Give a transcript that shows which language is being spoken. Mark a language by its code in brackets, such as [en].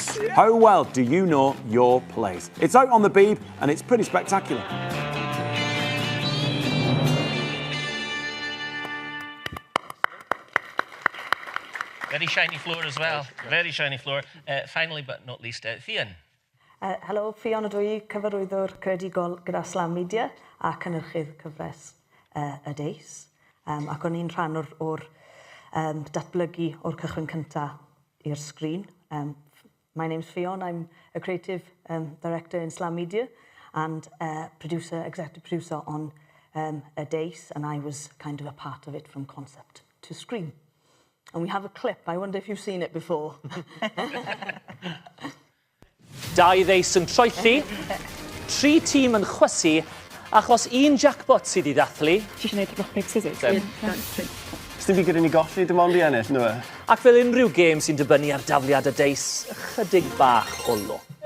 [en] How well do you know your place? It's out on the Beeb and it's pretty spectacular. Very shiny floor as well. Very shiny floor. Finally, but not least, Ffion. [cy] Helo, Ffion ydw i, cyfarwyddwr creadigol gyda Slam Media a cynhyrchydd cyfres y Deis. Ac o'n i'n rhan o'r datblygu o'r cychwyn cyntaf i'r sgrin. [en] My name's Ffion. I'm a creative director in Slam Media and executive producer on a Deis, and I was kind of a part of it from concept to screen. And we have a clip. I wonder if you've seen it before. [cy] Dau ddeis yn troelli, 3 tîm yn chwysu, achos un jackpot sydd i ddathlu. Ti eisiau gwneud [en] rock, paper, scissors? [cy] Sdim fi gyda ni golli dim ond i ennill, nhw e? Ac fel unrhyw gêm sy'n dibynnu ar dafliad y deis, ychydig bach o lwc.